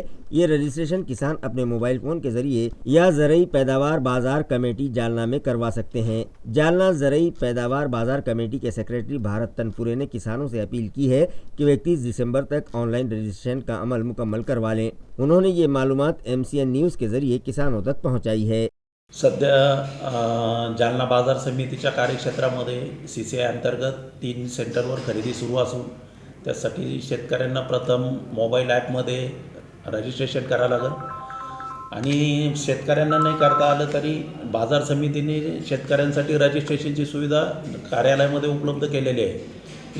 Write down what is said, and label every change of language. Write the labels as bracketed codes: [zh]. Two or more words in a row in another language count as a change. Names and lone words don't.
[ur] یہ رجسٹریشن کسان اپنے موبائل فون کے ذریعے یا زرعی پیداوار بازار کمیٹی جالنا میں کروا سکتے ہیں۔ جالنا زرعی پیداوار بازار کمیٹی کے سیکریٹری بھارت تنپورے نے کسانوں سے اپیل کی ہے کہ وہ 31 دسمبر تک آن لائن رجسٹریشن کا عمل مکمل کروا لیں۔ انہوں نے یہ معلومات MCN نیوز کے ذریعے کسانوں تک پہنچائی ہے۔ [mr] सध्या जालना बाजार समितीच्या कार्यक्षेत्रामध्ये CCI अंतर्गत 3 सेंटरवर खरेदी सुरू असून त्यासाठी शेतकऱ्यांना प्रथम मोबाईल ॲपमध्ये रजिस्ट्रेशन करावं लागेल आणि शेतकऱ्यांना नाही करता आलं तरी बाजार समितीने शेतकऱ्यांसाठी रजिस्ट्रेशनची सुविधा कार्यालयामध्ये उपलब्ध केलेली आहे।